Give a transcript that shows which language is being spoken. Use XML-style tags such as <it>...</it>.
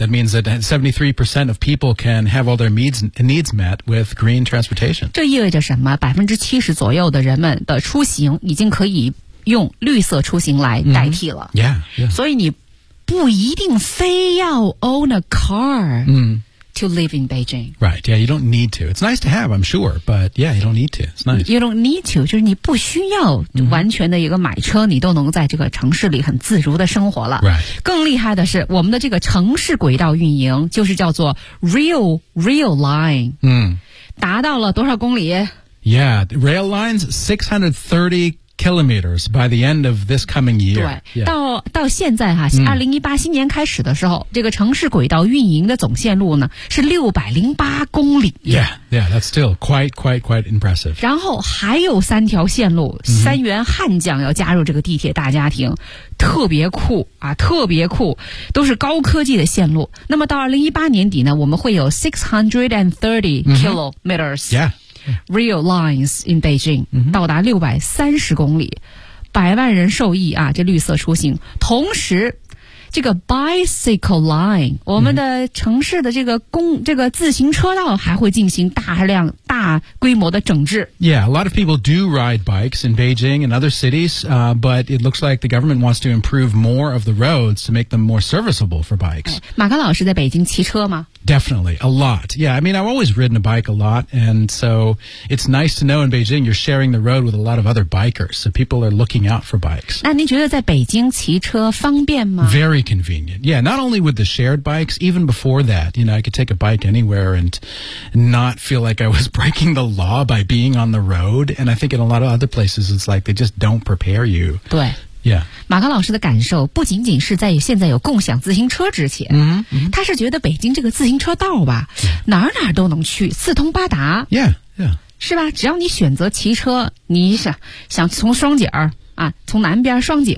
<en>That means that 73% of people can have all their needs met with green transportation.</en> <zh>这意味着什么？ 70% 左右的人们的出行已经可以用绿色出行来代替了、</zh> <en>mm-hmm. yeah, yeah.</en> <zh>所以你不一定非要</zh> <en>own a car、 mm-hmm. To live in Beijing. Right, yeah, you don't need to. It's nice to have, I'm sure, but yeah, you don't need to. It's nice. You don't need to,</en> <zh>就是你不需要完全的一个买车、mm-hmm. 你都能在这个城市里很自如的生活了。</zh> <en>Right.</en> <zh>更厉害的是我们的这个城市轨道运营就是叫做 Rail Line、 mm. 达到了多少公里？</zh> <en>Yeah, Rail Line's 630kilometers by the end of this coming year.</en> <zh>对、yeah. 到现在哈、啊、,2018 新年开始的时候、嗯、这个城市轨道运营的总线路呢是608公里。</zh> <en>Yeah, yeah, that's still quite impressive.</en> <zh>然后还有三条线路、嗯、三员悍将要加入这个地铁大家庭。特别酷啊，特别酷，都是高科技的线路。那么到2018年底呢我们会有630 kilometers.、</zh> <en>嗯、yeah. Real lines in Beijing、 mm-hmm.</en> <zh>到达630公里，百万人受益啊！这绿色出行，同时这个</zh> <en>bicycle line、</en> <zh>mm-hmm. 我们的城市的这个自行车道还会进行大规模的整治。</zh> <en>Yeah, a lot of people do ride bikes in Beijing and other cities、but it looks like the government wants to improve more of the roads to make them more serviceable for bikes、</en> <zh>哎、马克老师在北京骑车吗？</zh> <en>Definitely, a lot. Yeah, I mean, I've always ridden a bike a lot, and so it's nice to know in Beijing you're sharing the road with a lot of other bikers, so people are looking out for bikes.</en> <zh>那您觉得在北京骑车方便吗？</zh> <en>Very convenient. Yeah, not only with the shared bikes, even before that, you know, I could take a bike anywhere and not feel like I was breaking the law by being on the road, and I think in a lot of other places it's like they just don't prepare you.</en> <zh>对。</zh> <en>Yeah.</en> <zh>马克老师的感受不仅仅是在现在有共享自行车之前、 mm-hmm. 他是觉得北京这个自行车道吧、</zh> <en>yeah.</en> <zh>哪儿都能去，四通八达。</zh> <en>Yeah. Yeah.</en> <zh>是吧，只要你选择骑车，你想从双井儿啊，从南边双井</zh>